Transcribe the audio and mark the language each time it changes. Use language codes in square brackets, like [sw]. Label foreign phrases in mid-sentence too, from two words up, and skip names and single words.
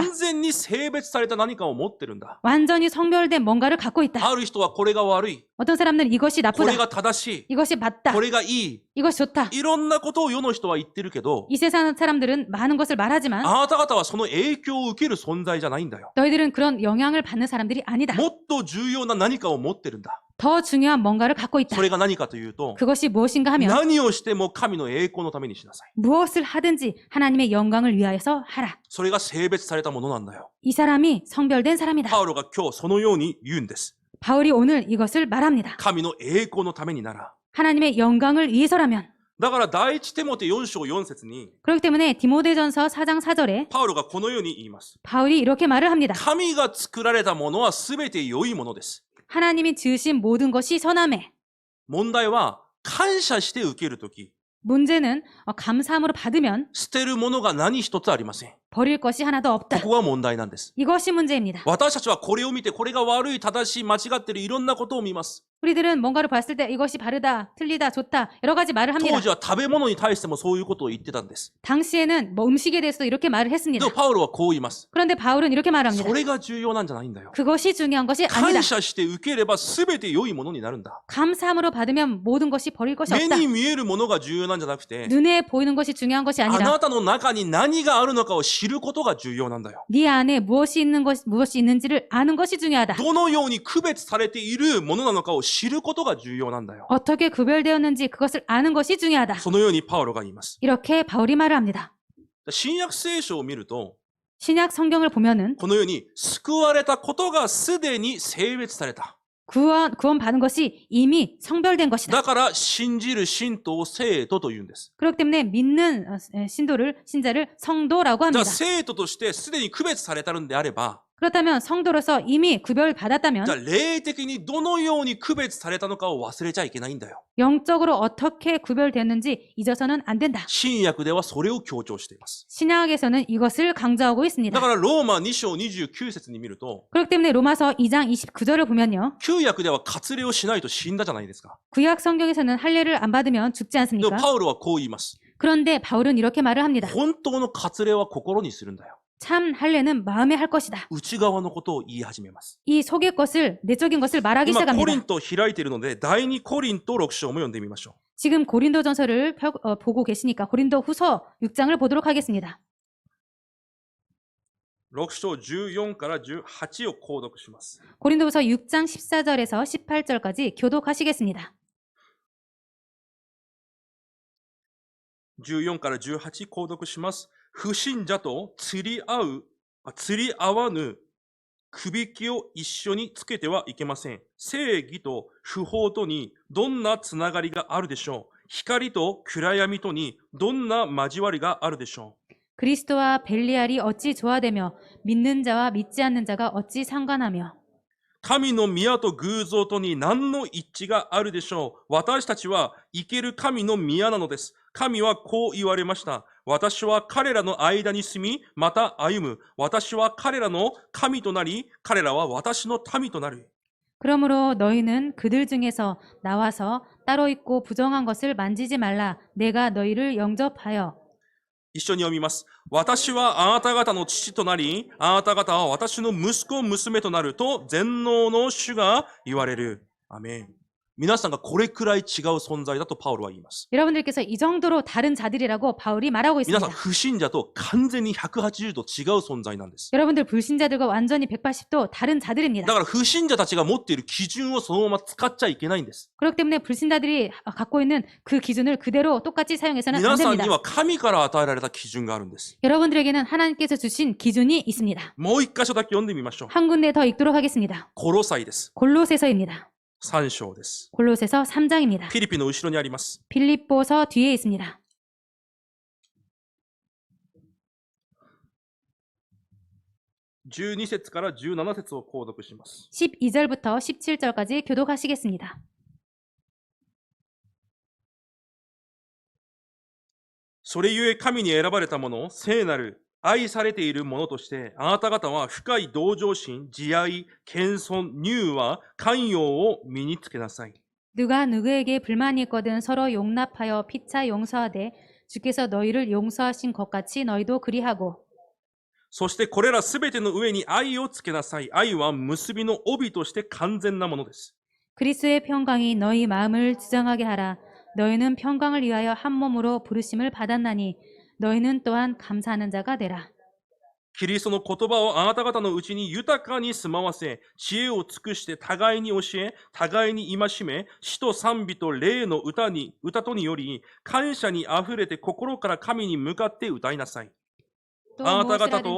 [ja] 完全に性別された何かを持ってるんだ。 [ko] 완전히 성별된 뭔가를 갖고 있다. [ja] ある人はこれが悪い。 [ko] 어떤 사람들은 이것이 [ja] これ [ko] 나쁘다. [ja] が正し [ko] 이것이 [ja] い。 [ko] 맞다. [ja] これがいい。 [ko] 이것이 좋다. [ja] いろんなことを世の人は言ってるけど、 [ko] 이 세상 사람들은 많은 것을 말하지만 [ja] あなた方はその影響を受ける存在じゃないんだよ。 [ko] 너희들은 그런 영향을 받는 사람들이 아니다. [ja] もっと重要な何かを持ってるんだ。 [ko] 더 중요한 뭔가를 갖고 있다. [ja] それが何かというと、 [ko] 그것이 무엇인가 하면 [ja] 何をしても神の栄光のためにしなさい。 [ko] 무엇을 하든지 하나님의 영광을 위하여서 하라. [ja] それが性別されたものなんだよ。 [ko] 이 사람이 성별된 사람이다. [ja] パウロが今日そのように言うんです。 [ko] 바울이 오늘 이것을 말합니다. [ja] 神の栄光のためになら。 [ko] 하나님의 영광을 위해서라면. [ja] だから第一テモテ4章4節に [ko] 그렇기 때문에 디모데전서 4장 4절에 [ja] パウロがこのように言います。 [ko] 바울이 이렇게 말을 합니다. [ja] 神が作られたものはすべて良いものです。 [ko] 하나님이 지으신 모든 것이 선함에. [ja] 問題は感謝して受けるとき、 [ko] 문제는 감사함으로 받으면 [ja] 捨てるものが何一つありません。 [ko] 버릴 것이 하나도 [ja] こ [ko] 없다. [ja] こが問題なんです。 [ko] 이것이 문제입니다. [ja] 私たちはこれを見てこれが悪い、正しい、間違ってるいろんなことを見ます。 [ko] 우리들은 뭔가를 봤을 때 이것이 바르다, 틀리다, 좋다 여러 가지 말을 합니다. [ja] 当時は食べ物に対してもそういうことを言ってたんです。 [ko] 당시에는 뭐 음식에 대해서도 이렇게 말을 [ja] で [ko] 했습니다. [ja] もパウロはこう言います。 [ko] 그런데 바울은 이렇게 말합니다. [ja] それが重要なんじゃないんだよ。 [ko] 그것이 중요한 것이 아니다. [ja] 感謝して受ければ全て良いものになるんだ。 [ko] 감사함으로 받으면 모든 것이 버릴 것이 [ja] 目 [ko] 없다. [ja] に見えるものが重要なんじゃなくて、 [ko] 눈에 보이는 것이 중요한 것이 [ja] あ [ko] 아니라 [ja] なたの中に何があるのかを知知ることが重要なんだよ。 [ko] 네 안에 무엇이 있는지를 아는 것이 중요하다. [ja] どのように区別されているものなのかを知ることが重要なんだよ。 [ko] 어떻게 구별되었는지 그것을 아는 것이 중요하다. [ja] そのようにパウロが言います。 [ko] 이렇게 바울이 말을 합니다. [ja] 新約聖書を見ると、 [ko] 신약 성경을 보면은 [ja] このように救われたことがすでに性別された。 [ko] 구원받은 것이 이미 성별된 것이다. [ja] だから信じる信徒を生徒と言うんです。 [ko] 그렇기 때문에 믿는 신자를 성도라고 [ja] じゃあ [ko] 합니다. [ja] 生徒としてすでに区別されたのであれば、 [ko] 그렇다면 성도로서 이미 구별받았다면 [ja] じゃあ霊的にどのように区別されたのかを忘れちゃいけないんだよ。 [ko] 영적으로 어떻게 구별되었는지 잊어서는 안 된다. [ja] 新約ではそれを強調しています。 [ko] 신약에서는 이것을 강조하고 [ja] だ [ko] 있습니다. [ja] からローマ2章29節に見ると、 [ko] 그렇기 때문에 로마서 2장 29절을 보면요. [ja] 旧約では割礼をしないと死んだじゃないですか。 [ko] 구약 성경에서는 할례를 안 받으면 죽지 [ja] でも [ko] 않습니까? [ja] パウロはこう言います。 [ko] 그런데 바울은 이렇게 말을 합니다. [ja] 本当の割礼は心にするんだよ。 [ko] 참 할례는 마음에 할 것이다. [ja] 内側のことを言い始めます。 [ko] 이 속의 것을, 내적인 것을 말하기 [ja] 今コリ [ko] 시작합니다. [ja] ントを開いているので、第2コリント6章も読んでみましょ [ko] 지금 고린도전서를 보고 계시니까 고린도 후서 6장을 보도록 하겠습니다. [ja] う。6章14から18を購読します。 [ko] 고린도후서 6장 14절에서 18절까지 교독하시겠습니다. [ja] 14 から18購読します。不信者と釣り合わぬくびきを一緒につけてはいけません。正義と不法とにどんなつながりがあるでしょう。光と暗闇とにどんな交わりがあるでしょう。 [ko] 그리스도와 벨리알이 어찌 조화되며 믿는 자와 믿지 않는 자가 어찌 상관하며 [ja] 神の宮と偶像とに何の一致があるでしょう。私たちは生ける神の宮なのです。神はこう言われました。私は彼らの間に住み、また歩む。私は彼らの神となり、彼らは私の民となる。 [ko] 그러므로 너희는 그들 중에서 나와서 따로 있고 부정한 것을 만지지 말라. 내가 너희를 영접하여 [ja] 一緒に読みます。私はあなた方の父となり、あなた方は私の息子、娘となると全能の主が言われる。アメン。皆さんがこれくらい違う存在だとパウロは言います。 [ko] 여러분들께서 이 정도로 다른 자들이라고 바울이 말하고 [ja] 皆さ [ko] 있습니다. [ja] ん、不信者と完全に180度違う存在なんです。 [ko] 여러분들 불신자들과 완전히 180도 다른 자들입니다. [ja] だから不信者たちが持っている基準をそのまま使っちゃいけないんです。 [ko] 그렇기 때문에 불신자들이 갖고 있는 그 기준을 그대로 똑같이 사용해서는 안 [ja] 皆さん [ko] 됩니다. [ja] には神から与えられた基準があるんです。 [ko] 여러분들에게는 하나님께서 주신 기준이 있습니다. [ja] もう一箇所だけ読んでみましょう。 [ko] 한 군데 더 읽도록 하겠습니다. [ja] コロサイです。 [ko] 골로새서입니다. [ja] 3章です。 [ko] 골로새서 3장입니다. [ja] フィリピの後ろにあります。 [ko] 빌립보서 뒤에 있습니다. [ja] 12 節から17節を購読します。 [ko] 12절부터 17절까지 교독하시겠습니다. [ja] それゆえ神に選ばれた者、聖なる、愛されている者として、あなた方は深い同情心、慈愛、謙遜、柔和、寛容を身につけなさい。 [ko] 누가 누구에게 불만이 있거든 서로 용납하여 피차 용서하되 주께서 너희를 용서하신 것 같이 너희도 그리하고 [ja] そしてこれらすべての上に愛をつけなさい。愛は結びの帯として完全なものです。 [ko] 그리스도의 평강이 너희 마음을 지정하게 하라. 너희는 평강을 위하여 한 몸으로 부르심을 받았나니 너희는 또한 감사하는 자가 되라. [ja] キリストの言葉をあなた方のうちに豊かに住まわせ、知恵を尽くして互いに教え、互いに戒め、詩と賛美と霊の歌とにより、感謝にあふれて心から神に向かって歌いなさい。 [ko] 또 [ja] あなた方と